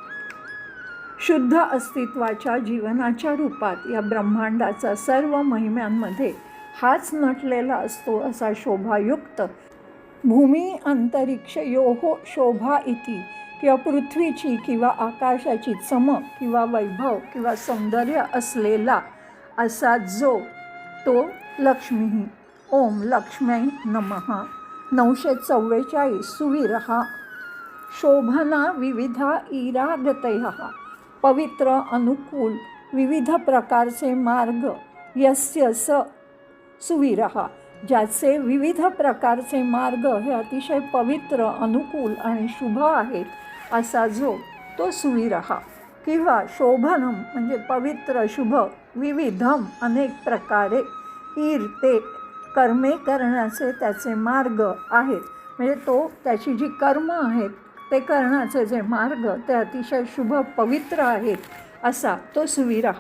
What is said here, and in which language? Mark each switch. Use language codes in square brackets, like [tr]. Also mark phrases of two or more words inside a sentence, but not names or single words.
[mr] शुद्ध अस्तित्वाच्या जीवनाच्या रूपात या ब्रह्मांडाचा सर्व महिम्यांमध्ये हाच नटलेला असतो, असा शोभायुक्त. [sa] भूमी अंतरिक्ष योहो शोभा इति [mr] किंवा पृथ्वीची किंवा आकाशाची चमक किंवा वैभव किंवा सौंदर्य असलेला असा जो तो लक्ष्मी. [sa] ओम लक्ष्म्यै नमः. 944 सुवीरः शोभना विविधा इरागतयः [mr] पवित्र, अनुकूल, विविध प्रकारचे मार्ग. [sa] यस्य स सुवीरः [mr] ज्याचे विविध प्रकारचे मार्ग हे अतिशय पवित्र, अनुकूल आणि शुभ आहेत, असा जो तो सुवीरः. किंवा शोभनम म्हणजे पवित्र, शुभ, विविधम अनेक प्रकारे, ईर ते कर्मे करण्याचे त्याचे मार्ग आहेत, म्हणजे तो त्याची जी कर्म आहेत ते करण्याचे जे मार्ग ते अतिशय शुभ, पवित्र आहेत, असा तो सुवीरः.